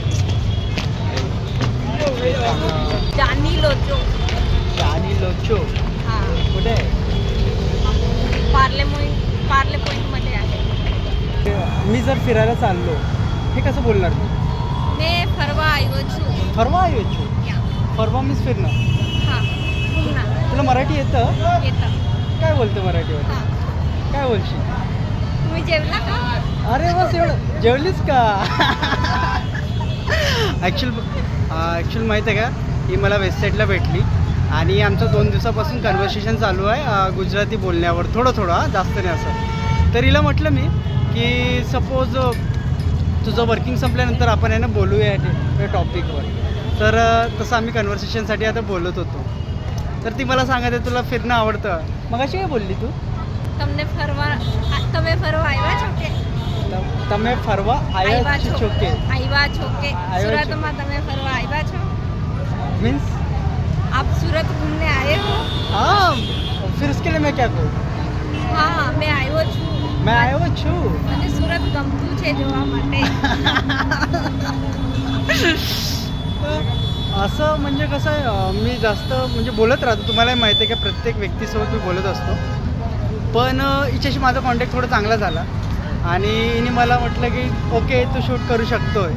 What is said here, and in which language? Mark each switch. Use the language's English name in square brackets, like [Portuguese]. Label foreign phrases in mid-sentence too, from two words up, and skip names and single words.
[Marathi] जानी लोचो. आणि लोचो हां कुठे आहे? पार्ले पॉईंटमध्ये आहे. मी जर फिरायला चाललो हे कसं बोलणार मी? [Gujarati] मी फरवा આવ્यो છું. [Marathi] फरवा येऊ. फरवा मीच फिरणं. हां पुन्हा तुला मराठी येतं? येतं. काय बोलतं मराठीमध्ये? हां काय बोलशील? तुम्ही जेवला का? अरे बस एवढं. जेवलीस का? ॲक्च्युअल माहीत आहे का ही मला वेबसाईटला भेटली आणि आमचं 2 दिवसापासून कन्व्हर्सेशन चालू आहे गुजराती बोलण्यावर थोडं जास्त नाही असं. तर हिला म्हटलं मी की सपोज तुझं वर्किंग संपल्यानंतर आपण आहे ना बोलूया या टॉपिकवर. तर तसं आम्ही कन्व्हर्सेशनसाठी आता बोलत होतो. तर ती मला सांगत आहे तुला फिरणं आवडतं. मग अशी काय बोलली तू? [Gujarati] તમે ફરવા આવ્યા છો કે? તમે ફરવા આવ્યા છો કે? આવ્યા છો કે આવ્યા છો. સુરતમાં તમે ફરવા આવ્યા છો? [Hindi] मीन्स आप सूरत घूमने आए हो? हाँ फिर उसके लिए मैं क्या करूँ? [Gujarati] હા મેં આવ્યો છું. मैं આવ્યો છું. મને સુરત ગમતું છે જોવા માટે. [Marathi] असं म्हणजे कसं आहे मी जास्त म्हणजे बोलत राहतो. तुम्हालाही माहिती आहे की प्रत्येक व्यक्तीसोबत मी बोलत असतो. पण हिच्याशी माझा कॉन्टॅक्ट थोडा चांगला झाला आणि हिने मला म्हटलं की ओके तू शूट करू शकतोय.